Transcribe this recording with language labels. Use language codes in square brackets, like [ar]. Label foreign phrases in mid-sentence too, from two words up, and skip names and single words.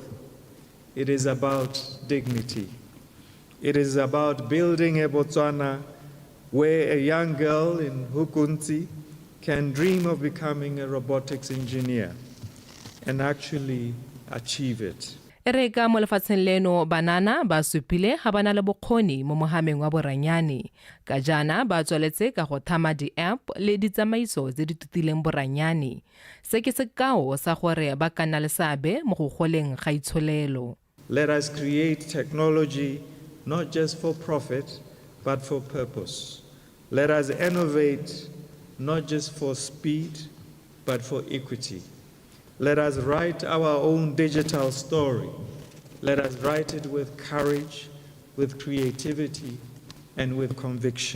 [en] It is about dignity. It is about building a Botswana where a young girl in Hukunzi can dream of becoming a robotics engineer and actually achieve it. [tn] Re ka mo lefatsheng leno banana ba supile ga bana le bokgoni mo mohameng wa boranyane ka jana ba tsweletse ka go thama di-app le ditsamaiso tse di tutileng boranyane se ke sekao sa gore ba ka nna le seabe mo go goleng ga itsholelo. [en] Let us create technology not just for profit but for purpose. Let us innovate not just for speed but for equity. Let us write our own digital story. Let us write it with courage, with creativity, and with conviction.